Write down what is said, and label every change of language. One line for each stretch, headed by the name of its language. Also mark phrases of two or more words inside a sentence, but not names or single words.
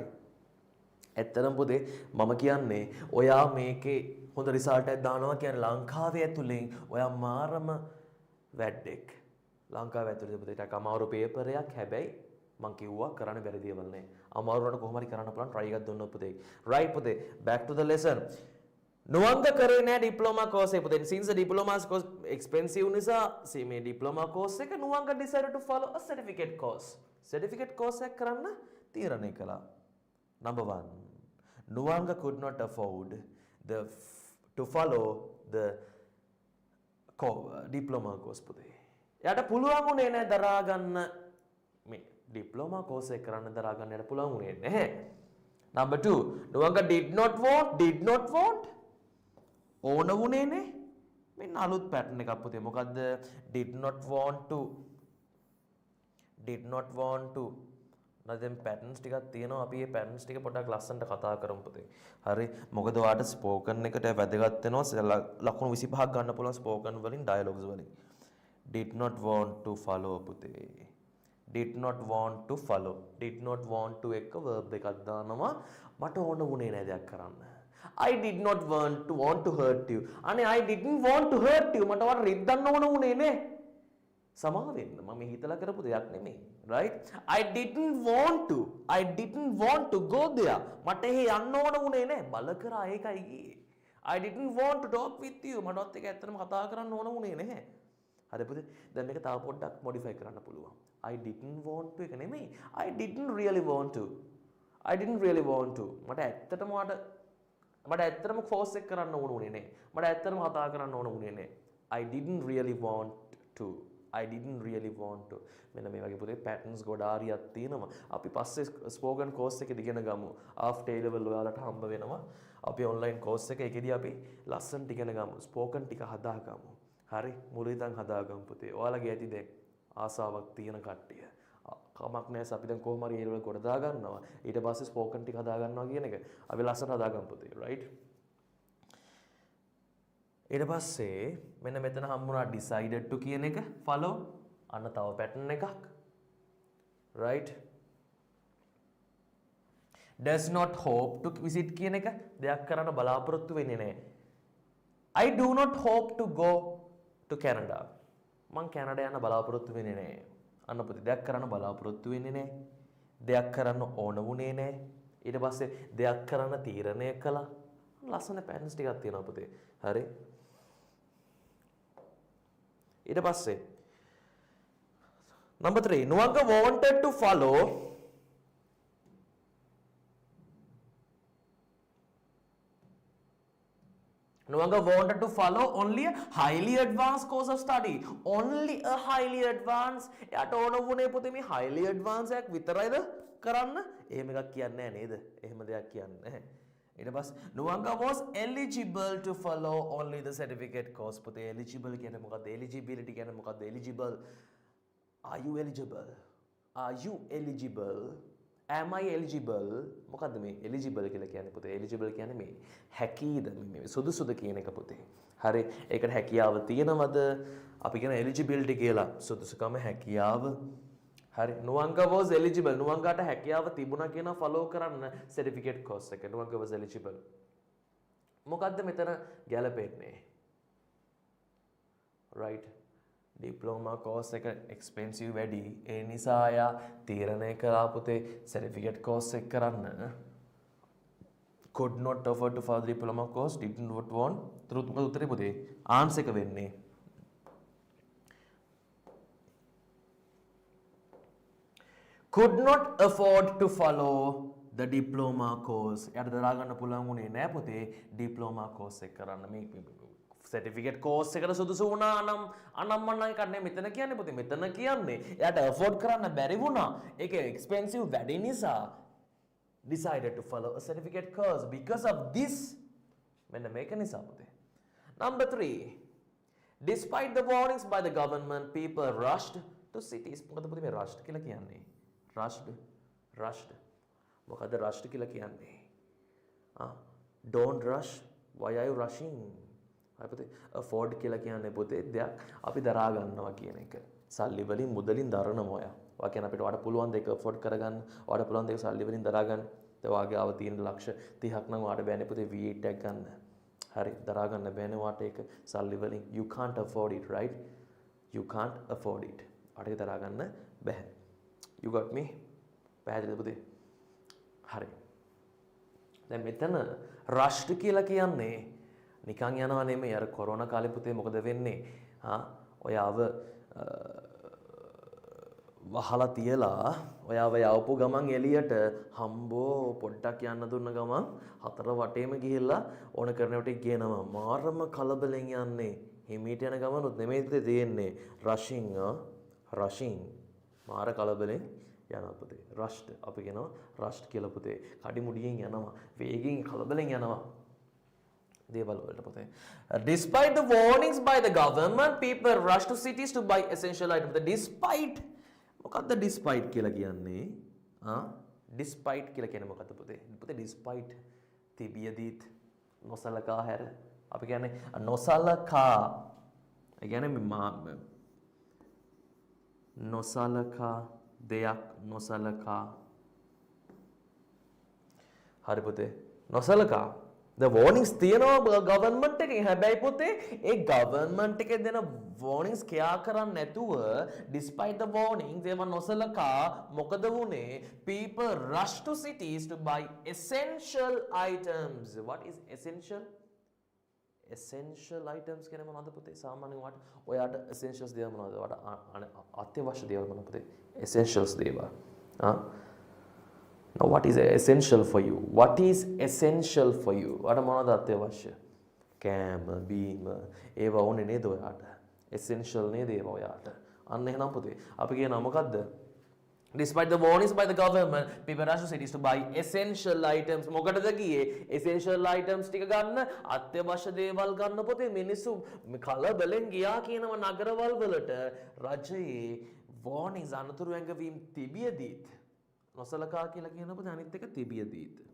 Sinhala: ඇත්තටම පුතේ මම කියන්නේ ඔයා මේකේ හොඳ රිසල්ට් එකක් දානවා කියන්නේ ලංකාවේ ඇතුලෙන් ඔයා මාරම වැඩෙක්. ලංකාවේ ඇතුලේ පුතේ ටිකක් අමාරු පේපරයක්. හැබැයි මං කිව්වා කරන්න බැරි දේවල් නෑ. අමාරුවට කොහොම හරි කරන්න පුළුවන්
English: try එකක්
Sinhala: දුන්නොත් පුතේ.
English: right පුතේ back to the lesson. Nuanga
Sinhala: කරේ නෑ
English: diploma course
Sinhala: එක පුතේ.
English: Since the diploma course expensive
Sinhala: නිසා මේ
English: diploma course එක Nuanga decided to follow a certificate course. certificate course
Sinhala: එක කරන්න තීරණය කළා.
English: Number 1. Nuanga could not afford to follow the diploma course පුතේ.
Sinhala: එයාට පුළුවන් වුණේ නෑ දරා ගන්න මේ diploma course එක කරන්න දරා ගන්න එයාට පුළුවන් වුණේ නැහැ.
English: Number 2. Nuanga did not want
Sinhala: ඕන වුණේ නේ. මෙන්න අලුත් පැටර්න් එකක් පුතේ. මොකද්ද?
English: did not want to
Sinhala: නැදෙන් පැටර්න්ස් ටිකක් තියෙනවා. අපි මේ පැටර්න්ස් ටික පොඩ්ඩක් ලස්සනට කතා කරමු පුතේ. හරි. මොකද ඔයාලට ස්පෝකන් එකට වැදගත් වෙනවා. ලකුණු 25ක් ගන්න පුළුවන් ස්පෝකන් වලින් ඩයලොග්ස් වලින්.
English: did not want to follow පුතේ. did not want to follow. did not want to
Sinhala: එක verb එකක් දානවා. මට ඕන වුණේ නැහැ දෙයක් කරන්න.
English: I did not want to hurt you.
Sinhala: අනේ
English: I didn't want to hurt you.
Sinhala: මට වට රිද්දන්න ඕන වුණේ නේ. සමාව වෙන්න. මම හිතලා කරපු දෙයක් නෙමෙයි.
English: right? I didn't want to go there.
Sinhala: මට එහෙ යන්න ඕන වුණේ නේ. බල කරා ඒකයි ගියේ.
English: I didn't want to talk with you.
Sinhala: මටවත් ඒක ඇත්තටම කතා කරන්න ඕන වුණේ නැහැ. හරි පුතේ. දැන් මේක තව පොඩ්ඩක් modify කරන්න පුළුවන්.
English: I didn't want to
Sinhala: එක නෙමෙයි.
English: I didn't really want to.
Sinhala: මට ඇත්තටම force එක කරන්න ඕන වුණේ නැහැ. මට ඇත්තටම කතා කරන්න ඕන වුණේ නැහැ.
English: I didn't really want to.
Sinhala: මෙන්න මේ වගේ පුතේ patterns ගොඩාරියක් තියෙනවා. අපි පස්සේ
English: spoken course
Sinhala: එකේදී ඉගෙන ගමු.
English: after A level
Sinhala: ඔයාලට හම්බ වෙනවා. අපි
English: online course
Sinhala: එකේදී අපි ලස්සනට ඉගෙන ගමු. spoken ටික හදාගමු. හරි මුල ඉඳන් හදාගමු පුතේ. ඔයාලගේ ඇති දැන් ආසාවක් තියෙන කට්ටිය. කමක් නැහැ අපි දැන් කොහොම හරි ඒ වල කොට දා ගන්නවා. ඊට පස්සේ ස්පෝකන් ටික හදා ගන්නවා කියන එක අපි ලස්සනට හදාගමු පුතේ. right? ඊට පස්සේ මෙන්න මෙතන හම්බුණා
English: decided to
Sinhala: කියන එක follow අන්න තව pattern එකක්. right?
English: does not hope to visit
Sinhala: කියන එක දෙයක් කරන්න බලාපොරොත්තු වෙන්නේ නැහැ.
English: I do not hope to go to Canada.
Sinhala: මං කැනඩා යන්න බලාපොරොත්තු වෙන්නේ නැහැ. අන්න පුතේ දෙයක් කරන්න බලාපොරොත්තු වෙන්නේ නැහැ. දෙයක් කරන්න ඕන වුණේ නැහැ. ඊට පස්සේ දෙයක් කරන්න තීරණය කළා. ලස්සන පැටර්න්ස් ටිකක් තියෙනවා පුතේ. හරි. ඊට පස්සේ
English: number 3 Nuanga wanted to follow only a highly advanced course of study. Only a highly advanced.
Sinhala: එයාට ඕන වුණේ පුතේ මේ
English: highly advanced
Sinhala: එකක් විතරයිද කරන්න? එහෙම එකක් කියන්නේ නැහැ නේද? එහෙම දෙයක් කියන්නේ නැහැ. ඊට පස්සේ
English: Nuanga was eligible to follow only the certificate course.
Sinhala: පුතේ eligible කියන්නේ මොකක්ද? eligibility කියන්නේ මොකක්ද?
English: eligible. Are you eligible? Are you eligible? Am I eligible?
Sinhala: මොකද්ද මේ eligible කියලා කියන්නේ පුතේ? eligible කියන්නේ මේ හැකියද මේ සුදුසුද කියන එක පුතේ. හරි. ඒකට හැකියාව තියෙනවද? අපි කියන eligibility කියලා. සුදුසුකම හැකියාව. හරි.
English: Nuanga was eligible.
Sinhala: Nuangaට හැකියාව තිබුණා කියන follow කරන්න
English: certificate course
Sinhala: එක.
English: Nuanga was eligible.
Sinhala: මොකද්ද මෙතන ගැලපෙන්නේ? Right.
English: diploma course
Sinhala: එක එක්ස්පෙන්සිව් වැඩි. ඒ නිසා එයා තීරණය කළා පුතේ
English: certificate course
Sinhala: එක කරන්න.
English: could not afford to follow the diploma course, did not want.
Sinhala: මොකද උත්තරේ පුතේ? ආන්සර් එක වෙන්නේ
English: could not afford to follow the diploma course.
Sinhala: එයාට දරා ගන්න පුළුවන් වුණේ නෑ පුතේ
English: diploma course
Sinhala: එක කරන්න. මේ
English: certificate course
Sinhala: එකට සුදුසු වුණා නම් අනම්මනම් එකක් නේ මෙතන කියන්නේ පුතේ. මෙතන කියන්නේ එයාට afford කරන්න බැරි වුණා. ඒක expensive වැඩි නිසා
English: decided to follow a certificate course because of this.
Sinhala: මෙන්න මේක නිසා පුතේ.
English: Number 3. Despite the warnings by the government, people rushed to cities.
Sinhala: මොකද පුතේ මේ rushed කියලා කියන්නේ? Rushed. මොකද rushed කියලා කියන්නේ?
English: Don't rush. Why are you rushing?
Sinhala: afford කියලා කියන්නේ පුතේ දෙයක් අපි දරා ගන්නවා කියන එක. සල්ලි වලින් මුදලින් දරනවා ඔයා. ඔයා කියන අපිට වඩා පුළුවන් දෙයක් afford කරගන්න. ඔයාට පුළුවන් දෙයක් සල්ලි වලින් දරා ගන්න. ඒ වාගේ ආව තියෙන ලක්ෂ 30ක් නම් ඔයාට බෑනේ පුතේ V8 එකක් ගන්න. හරි දරා ගන්න බෑනේ ඔයාට ඒක සල්ලි වලින්.
English: You can't afford it, right? You can't afford it. ඔයාට ඒක දරා ගන්න බෑ. You got me?
Sinhala: පැහැදිලිද පුතේ? හරි. දැන් මෙතන rushed කියලා කියන්නේ නිකන් යනවා නෙමෙයි. අර කොරෝනා කාලේ පුතේ මොකද වෙන්නේ? ඔයාව වහලා තියලා ඔයාව යවපු ගමන් එළියට හම්බෝ පොඩ්ඩක් යන්න දුන්න ගමන් හතර වටේම ගිහිල්ලා ඕන කරන වට ගේනවා. මාරම කලබලෙන් යන්නේ. හිමීට යන ගමනුත් නෙමෙයි පුතේ තියෙන්නේ. rushing. මාර කලබලෙන් යනවා පුතේ. rushed අපි කියනවා rushed කියලා පුතේ. කඩිමුඩියෙන් යනවා. වේගෙන් කලබලෙන් යනවා.
English: Despite the warnings by the government, people rush to cities to buy essential items. The despite
Sinhala: මොකක්ද despite කියලා කියන්නේ? despite කියලා කියන්නේ මොකක්ද පුතේ? පුතේ despite තිබියදීත් නොසලකා හැර. අපි කියන්නේ නොසලකා. ඒ කියන්නේ නොසලකා දෙයක් නොසලකා. හරි පුතේ. නොසලකා
English: the warnings
Sinhala: තියෙනවා government එකෙන්. හැබැයි පුතේ ඒ government එකේ දෙන warnings කියා කරන්නේ නැතුව
English: despite the warnings
Sinhala: ඒව නොසලකා මොකද වුනේ?
English: people rush to cities to buy essential items. What is essential? essential items
Sinhala: කියන්නේ මොනවද පුතේ? සාමාන්‍යයෙන් ඔයාට essentials දේවල් මොනවද? ඔයාට අත්‍යවශ්‍ය දේවල් මොනවද පුතේ? essentials දේවල්.
English: Now what is essential for you? What is essential for you?
Sinhala: ඔයාට මොනවද අත්‍යවශ්‍ය? කෑම, බීම ඒවා ඕනේ නේද ඔයාට? essential නේද ඒවා ඔයාට? අන්න එහෙනම් පුතේ අපි කියනවා මොකද්ද?
English: Despite the warnings by the government, people rush to cities to buy essential items.
Sinhala: මොකටද ගියේ?
English: essential items
Sinhala: ටික ගන්න, අත්‍යවශ්‍ය දේවල් ගන්න පුතේ. මිනිස්සු කලබලෙන් ගියා කියනවා නගරවල් වලට. රජයේ warnings අනතුරු ඇඟවීම් තිබියදීත් නොසලකා කියලා කියන පුතේ අනිත් එක තිබියදීත්.